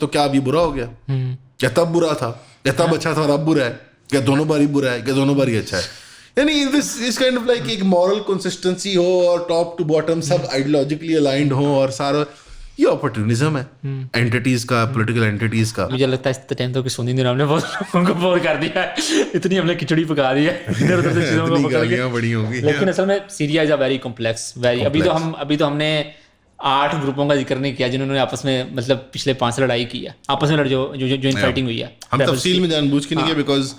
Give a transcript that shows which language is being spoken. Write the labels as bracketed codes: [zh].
[ur] تو کیا اب یہ برا ہو گیا؟ کیا تب برا تھا, کیا تب اچھا تھا اور اب برا ہے, کیا دونوں بار ہی برا ہے, کیا دونوں بار ہی اچھا ہے؟ یعنی اس کائنڈ آف لائک ایک مورل کنسسٹنسی ہو اور top to bottom sub ideologically aligned ہو, اور سارا یہ اپورچونزم ہے اینٹیٹیز کا, پولیٹیکل اینٹیٹیز کا. مجھے لگتا ہے اس ٹائم تو کہ سونی نے ہم نے بہت لوگوں کو بور کر دیا ہے, اتنی ہم نے کھچڑی پکا دی ہے ادھر ادھر سے چیزوں کو پکڑ کے بڑی ہوں گی. لیکن اصل میں [en] Syria is a very complex, very. [ur] ابھی تو ہم نے 8 گروپوں کا ذکر نہیں کیا جنہوں نے آپس میں مطلب پچھلے 5 سے لڑائی کی ہے, آپس میں جو فائٹنگ ہوئی ہے. ہم تفصیل میں جان بوجھ کے نہیں کیا, بیکاز